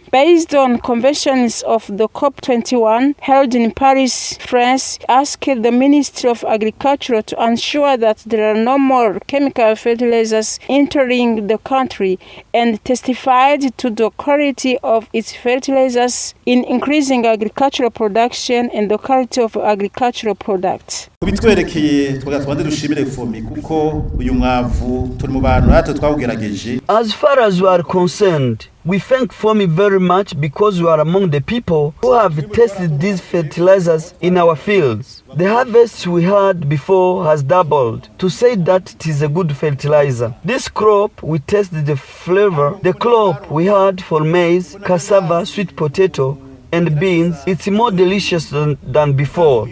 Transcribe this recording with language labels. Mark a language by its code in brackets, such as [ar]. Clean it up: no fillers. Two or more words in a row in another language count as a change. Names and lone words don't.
[en] Based on conventions of the COP21 held in Paris, France, asked the Ministry of Agriculture to ensure that there are no more chemical fertilizers entering the country and testified to the quality of its fertilizers in increasing agricultural production and the quality of agricultural products. [rn] Kubitwerekeye twagatwande dushimire FOMI kuko uyu mwavu turi mu bantu natwe twawugerageje. [en] As far as we are concerned, we thank FOMI very much because we are among the people who have tested these fertilizers in our fields. The harvest we had before has doubled to say that it is a good fertilizer. This crop, we tested the flavor. The crop we had for maize, cassava, sweet potato, and beans, it's more delicious than before.